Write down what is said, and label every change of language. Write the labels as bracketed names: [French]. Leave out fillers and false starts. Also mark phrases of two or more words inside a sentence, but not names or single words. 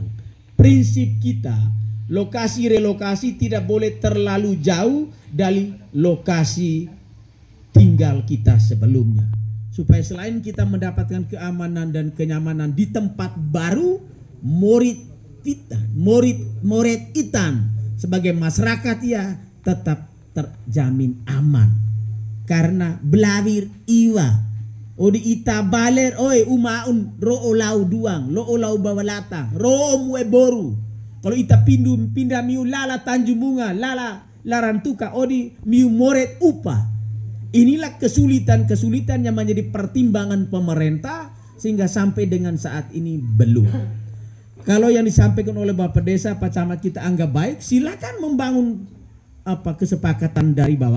[Indonesian] Prinsip kita, lokasi relokasi tidak boleh terlalu jauh dari lokasi tinggal kita sebelumnya, supaya selain kita mendapatkan keamanan dan kenyamanan di tempat baru, murid itan sebagai masyarakat ya tetap terjamin aman. [Lamaholot] Karena belawir iwa odi ita baler oi umaun ro olau duang lo olau bawalata ro mue boru. Kalau ita pindah miu lala Tanjung Bunga lala larantuka odi miu moret upa. [Indonesian] Inilah kesulitan-kesulitan yang menjadi pertimbangan pemerintah sehingga sampai dengan saat ini belum. Kalau yang disampaikan oleh Bapak Desa, Pak Camat kita anggap baik, silakan membangun kesepakatan dari bawah.